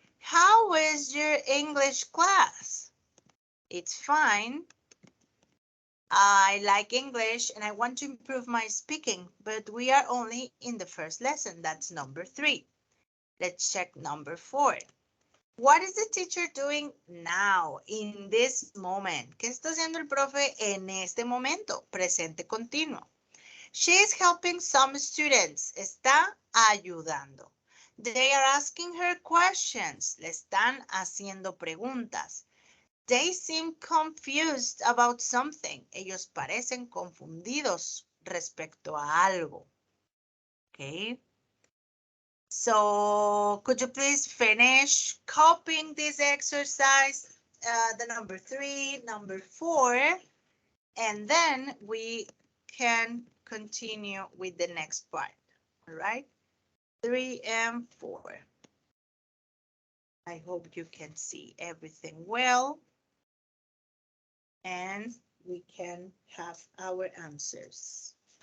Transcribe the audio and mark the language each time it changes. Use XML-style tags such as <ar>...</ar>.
<en>How is your English class? It's fine. I like English and I want to improve my speaking, but we are only in the first lesson. That's number 3. Let's check number 4. What is the teacher doing now, in this moment?</en> <es>¿Qué está haciendo el profe en este momento? Presente continuo.</es> <en>She is helping some students.</en> <es>Está ayudando.</es> <en>They are asking her questions.</en> <es>Le están haciendo preguntas.</es> <en>They seem confused about something.</en> <es>Ellos parecen confundidos respecto a algo.</es> <en>Okay. So could you please finish copying this exercise, the number 3, number 4, and then we can continue with the next part. All right, 3 and 4. I hope you can see everything well and we can have our answers.</en>